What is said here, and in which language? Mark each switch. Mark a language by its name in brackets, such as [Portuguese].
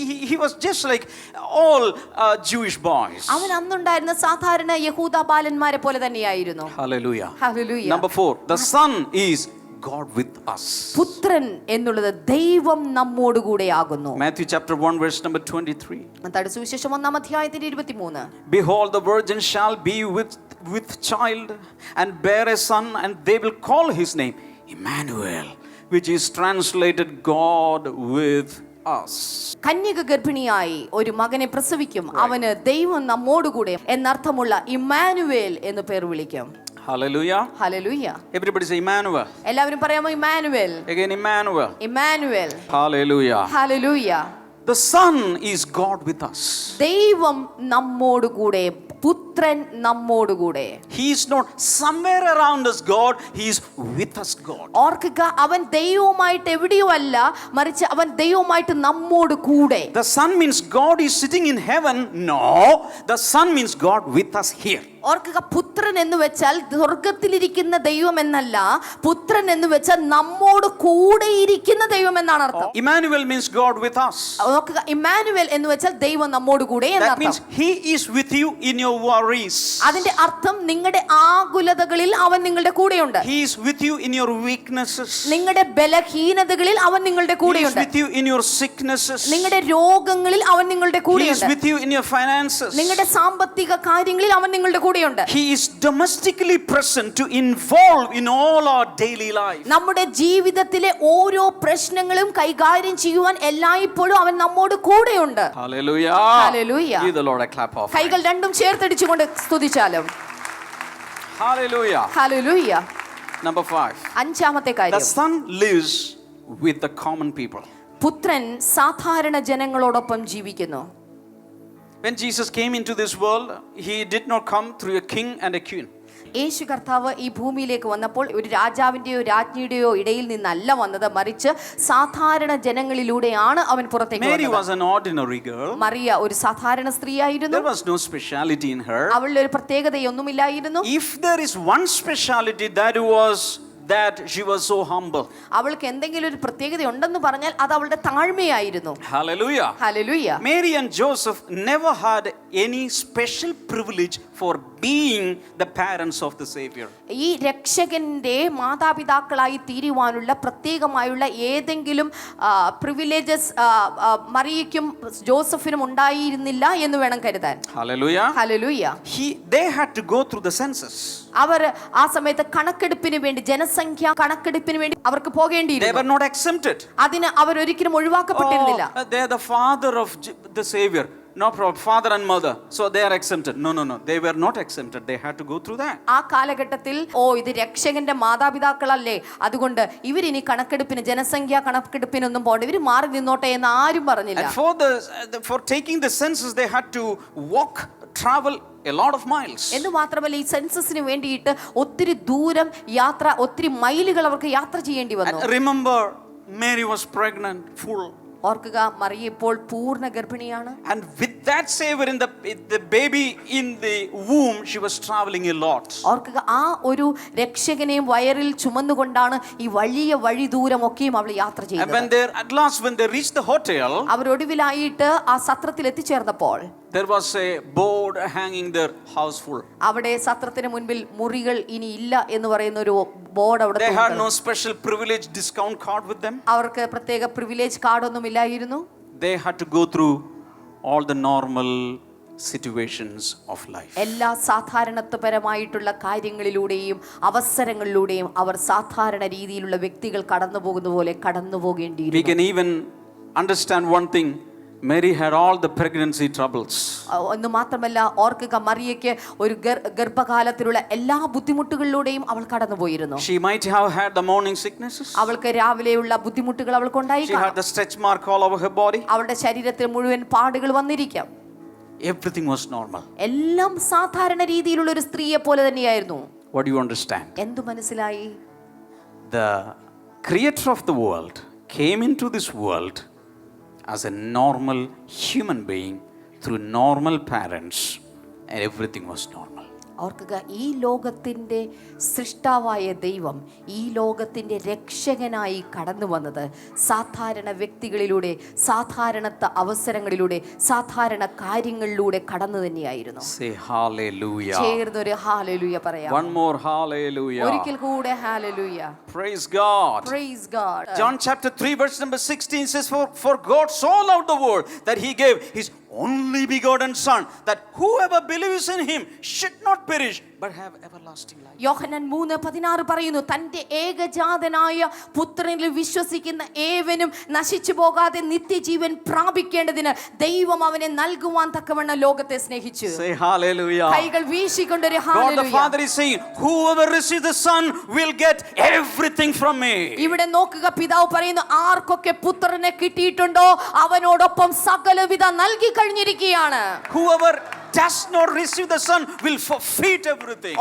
[English] He was just like all Jewish boys. [Malayalam] അവൻ അന്നുണ്ടായിരുന്ന സാധാരണ യഹൂദ ബാലന്മാരെ പോലെ തന്നെയായിരുന്നു. [English] Hallelujah. Hallelujah. Number 4, the Son is God with us. [Malayalam] പുത്രൻ എന്നുള്ളത് ദൈവം നമ്മോട് കൂടെയാകുന്നു. [English] Matthew chapter 1 verse number 23. [Malayalam] മത്തായിയുടെ സുവിശേഷം 1-ാം അധ്യായത്തിന്റെ 23. [English] Behold, the virgin shall be with child and bear a son, and they will call his name Emmanuel, which is translated God with us. [Malayalam] കന്യക ഗർഭിണിയായി ഒരു മകനെ പ്രസവിക്കും, അവന് ദൈവം നമ്മോടുകൂടെ എന്നർത്ഥമുള്ള ഇമ്മാനുവേൽ എന്ന് പേർ വിളിക്കും. [English] Hallelujah. [Malayalam] Hallelujah. [English] Everybody say Emmanuel. [Malayalam] എല്ലാവരും പറയാമോ Emmanuel? [English] Again Emmanuel. [Malayalam] Emmanuel. [English] Hallelujah. [Malayalam] Hallelujah. [English] The Son is God with us. [Malayalam] ദൈവം നമ്മോടുകൂടെ, പുത്രൻ നമ്മോടുകൂടെ. [English] He is not somewhere around us God, he is with us God. [Malayalam] ഓർക്കുക, അവൻ ദൈവവുമായിട്ട് എവിടെയോ അല്ല, മറിച്ച് അവൻ ദൈവവുമായിട്ട് നമ്മോട് കൂടെ. [English] The Son means God is sitting in heaven. No, the Son means God with us here. [Malayalam] ഓർക്കുക, പുത്രൻ എന്ന് വെച്ചാൽ സ്വർഗത്തിലിരിക്കുന്ന ദൈവം എന്നല്ല, പുത്രൻ എന്ന് വെച്ചാൽ നമ്മോട് കൂടെ ഇരിക്കുന്ന ദൈവം എന്നാണ് അർത്ഥം. [English] Emmanuel means God with us. [Malayalam] ഓർക്കുക, ഇമ്മാനുവേൽ എന്ന് വെച്ചാൽ ദൈവം നമ്മോട് കൂടെ [English] That [Malayalam] എന്നർത്ഥം. [English] means he is with you in your worries. [Malayalam] അതിന്റെ അർത്ഥം നിങ്ങളുടെ ആകുലതകളിൽ അവൻ നിങ്ങളുടെ കൂടെയുണ്ട്. [English] He is with you in your weaknesses. [Malayalam] നിങ്ങളുടെ ബലഹീനതകളിൽ അവൻ നിങ്ങളുടെ [English] He is [Malayalam] കൂടെയുണ്ട്. [English] with you in your sicknesses. [Malayalam] നിങ്ങളുടെ രോഗങ്ങളിൽ അവൻ നിങ്ങളുടെ [English] He is [Malayalam] കൂടെയുണ്ട്. [English] with you in your finances. [Malayalam] നിങ്ങളുടെ സാമ്പത്തിക കാര്യങ്ങളിൽ അവൻ നിങ്ങളുടെ കൂടെയുണ്ട്. [English] He is domestically present to involve in all our daily life. [Malayalam] നമ്മുടെ ജീവിതത്തിലെ ഓരോ പ്രശ്നങ്ങളും കൈകാര്യം ചെയ്യുവാൻ എല്ലായ്പ്പോഴും അവൻ നമ്മോട് കൂടെയുണ്ട്. [English] Hallelujah. Hallelujah. Give the Lord a clap of [Malayalam] കൈകൾ രണ്ടും ചേർത്തടിച്ചുകൊണ്ട് സ്തുതിച്ചാലും. [English] Hallelujah. [Malayalam] ഹല്ലേലൂയ. [English] Number 5. [Malayalam] അഞ്ചാമത്തെ [English] The [Malayalam] കാര്യം, [English] Son lives with the common people. [Malayalam] പുത്രൻ സാധാരണ ജനങ്ങളോടൊപ്പം ജീവിക്കുന്നു. [English] When Jesus came into this world, he did not come through a king and a queen. [Malayalam] യേശു കർത്താവ് ഈ ഭൂമിയിലേക്ക് വന്നപ്പോൾ ഒരു രാജാവിന്റെയോ രാജ്ഞിയുടെയോ ഇടയിൽ നിന്നല്ല വന്നത്, മറിച്ച് സാധാരണ ജനങ്ങളിലൂടെയാണ് അവൻ പുറത്തേക്ക് [English] Mary [Malayalam] വന്നത്. [English] was an ordinary girl. [Malayalam] Mariya ഒരു സാധാരണ സ്ത്രീയായിരുന്നു. [English] There was no speciality in her. [Malayalam] അവളുടെ ഒരു പ്രത്യേകതയൊന്നുമില്ലായിരുന്നു. [English] If there is one speciality, that was that she was so humble. [Malayalam] അവൾക്ക് എന്തെങ്കിലും ഒരു പ്രത്യേകത ഉണ്ടെന്ന് പറഞ്ഞാൽ അത് അവളുടെ താഴ്മയായിരുന്നു. [English] Hallelujah. [Malayalam] Hallelujah. [English] Mary and Joseph never had any special privilege for being the parents of the Savior. [Malayalam] ഈ രക്ഷകന്റെ മാതാപിതാക്കളായി തീരുവാനുള്ള പ്രത്യേകമായുള്ള ഏതെങ്കിലും പ്രിവിലേജസ് മറിയയ്ക്കും ജോസഫിനും ഉണ്ടായിരുന്നില്ല എന്ന് വേണം കരുതാൻ. [English] Hallelujah. [Malayalam] Hallelujah. [English] They had to go through the census. [Malayalam] അവർ ആ സമയത്ത് കണക്കെടുപ്പിന് വേണ്ടി, ജനസംഖ്യ കണക്കെടുപ്പിന് വേണ്ടി അവർക്ക് [English] They [Malayalam] പോകേണ്ടിയിരുന്നു. [English] were not exempted. [Malayalam] അതിന് അവർ ഒരിക്കലും ഒഴിവാക്കപ്പെട്ടിരുന്നില്ല. [English] They are the father of the Savior. no problem, father and mother, so they are exempted. No, they were not exempted. They had to go through that. [Malayalam] ആ കാലഘട്ടത്തിൽ ഇത് രക്ഷകന്റെ മാതാപിതാക്കളല്ലേ, അതുകൊണ്ട് ഇവരിനി കണക്കെടുപ്പിന്, ജനസംഖ്യാ കണക്കെടുപ്പിനൊന്നും പോകണ്ട, ഇവർ മാറി നിന്നോട്ടെ എന്ന് ആരും പറഞ്ഞില്ല. [English] And for taking the census, they had to travel a lot of miles. [Malayalam] എന്ന് മാത്രമല്ല, ഈ സെൻസസിന് വേണ്ടിയിട്ട് ഒത്തിരി ദൂരം യാത്ര, ഒത്തിരി മൈലുകൾ അവർക്ക് യാത്ര ചെയ്യേണ്ടി വന്നു. [English] And remember, Mary was pregnant, full. [Malayalam] ഓർക്കുക, മറിയ ഇപ്പോൾ പൂർണ്ണ ഗർഭിണിയാണ്. [English] And with that savior in the baby in the womb, she was traveling a lot. [Malayalam] ഓർക്കുക, ആ ഒരു രക്ഷകനെയും വയറിൽ ചുമന്നുകൊണ്ടാണ് ഈ വലിയ വഴി ദൂരമൊക്കെയും അവൾ യാത്ര ചെയ്യുന്നത്. [English] At last when they reached the hotel, [Malayalam] അവർ ഒടുവിലായിട്ട് ആ സത്രത്തിൽ എത്തിച്ചേർന്നപ്പോൾ [English] there was a board hanging there, house full. [Malayalam] അവിടെ സത്രത്തിന് മുൻപിൽ മുറികൾ ഇനി ഇല്ല എന്ന് പറയുന്ന ഒരു ബോർഡ് അവിടെ. [English] They had no special privilege discount card with them. [Malayalam] അവർക്ക് പ്രത്യേക പ്രിവിലേജ് കാർഡ് ഒന്നും ഇല്ലായിരുന്നു. [English] They had to go through all the normal situations of life. [Malayalam] എല്ലാ സാധാരണത്വപരമായിട്ടുള്ള കാര്യങ്ങളിലൂടെയും അവസരങ്ങളിലൂടെയും അവർ സാധാരണ രീതിയിലുള്ള വ്യക്തികൾ കടന്നു പോകുന്ന പോലെ കടന്നു പോകേണ്ടിയിരുന്നു. [English] We can even understand one thing. Mary had all the pregnancy troubles. [Malayalam] എന്ന് മാത്രമല്ല, ഓർക്കുക, മറിയയ്ക്ക് ഒരു ഗർഭകാലത്തിലുള്ള എല്ലാ ബുദ്ധിമുട്ടുകളിലൂടെയും അവൾ കടന്നുപോയിരുന്നു. [English] She might have had the morning sicknesses. [Malayalam] അവൾക്ക് രാവിലെയുള്ള ബുദ്ധിമുട്ടുകൾ അവൾക്കുണ്ടായി. [English] She had the stretch mark all over her body. [Malayalam] അവളുടെ ശരീരത്തിൽ മുഴുവൻ പാടുകൾ വന്നിരിക്കാം. [English] Everything was normal. [Malayalam] എല്ലാം സാധാരണ രീതിയിലുള്ള ഒരു സ്ത്രീയെ പോലെ തന്നെയായിരുന്നു. [English] What do you understand? [Malayalam] എന്തു മനസ്സിലായി? [English] The creator of the world came into this world as a normal human being through normal parents, and everything was normal. [Malayalam] ഓർക്കുക, ഈ ലോകത്തിൻ്റെ സൃഷ്ടാവായ ദൈവം ഈ ലോകത്തിൻ്റെ രക്ഷകനായി കടന്നു വന്നത് സാധാരണ വ്യക്തികളിലൂടെ, സാധാരണ അവസരങ്ങളിലൂടെ, സാധാരണ കാര്യങ്ങളിലൂടെ കടന്നു തന്നെയായിരുന്നു. [English] Say hallelujah. [Malayalam] ചേർന്നൊരു ഹല്ലേലൂയ പറയാം. [English] One more hallelujah. [Malayalam] ഒരിക്കൽ കൂടെ hallelujah. [English] Praise God. Praise God. John chapter 3 verse number 16 says, for God so loved the world that he gave his only begotten son, that whoever believes in him should not perish but have everlasting life. [Malayalam] യോഹന്നാൻ 3:16 പറയുന്നു, തന്റെ ഏകജാതനായ പുത്രനിൽ വിശ്വസിക്കുന്ന ഏവനും നശിച്ചു പോകാതെ നിത്യജീവൻ പ്രാപിക്കേണ്ടതിന് ദൈവം അവനെ നൽകുവാൻ തക്കവണ്ണം ലോകത്തെ സ്നേഹിച്ചു. [English] Say hallelujah. [Malayalam] കൈകൾ വീശിക്കൊണ്ടൊരു [English] God the [Malayalam] hallelujah. [English] Father is saying, whoever receives the son will get everything from me. [Malayalam] ഇവിടെ നോക്കുക, പിതാവ് പറയുന്നു, ആർക്കൊക്കെ പുത്രനെ കിട്ടിയിട്ടുണ്ടോ അവനോടൊപ്പം സകലവിധ നൽകി കഴിഞ്ഞിരിക്കുകയാണ്. [English] Whoever does not receive the son will forfeit everything.